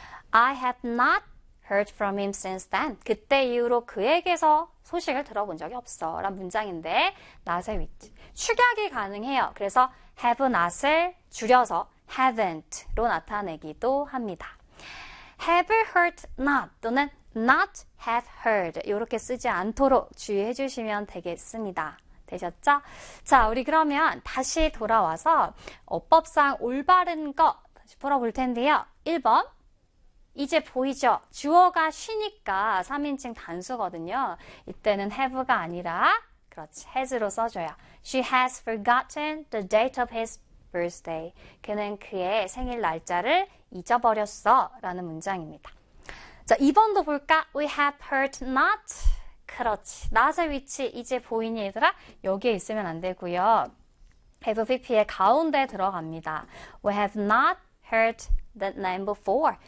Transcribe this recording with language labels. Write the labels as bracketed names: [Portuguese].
[English] I have not heard from him since then. [Korean] 그때 이후로 그에게서 소식을 들어본 적이 없어. 라는 문장인데 not의 위치. 축약이 가능해요. 그래서 Have not을 줄여서 haven't로 나타내기도 합니다. [English] Have heard not [Korean] 또는 [English] Not have heard [Korean] 이렇게 쓰지 않도록 주의해 주시면 되겠습니다. 되셨죠? 자, 우리 그러면 다시 돌아와서 어법상 올바른 거 다시 풀어볼 텐데요. 1번, 이제 보이죠? 주어가 쉬니까 3인칭 단수거든요. 이때는 have가 아니라, 그렇지, has로 써줘요. [English] She has forgotten the date of his birthday. [Korean] 그는 그의 생일 날짜를 잊어버렸어 라는 문장입니다. 자, 2번도 볼까? [English] We have heard not. [Korean] 그렇지. not의 위치 이제 보이니 얘들아? 여기에 있으면 안 되고요. have pp의 가운데 들어갑니다. [English] We have not heard that name before.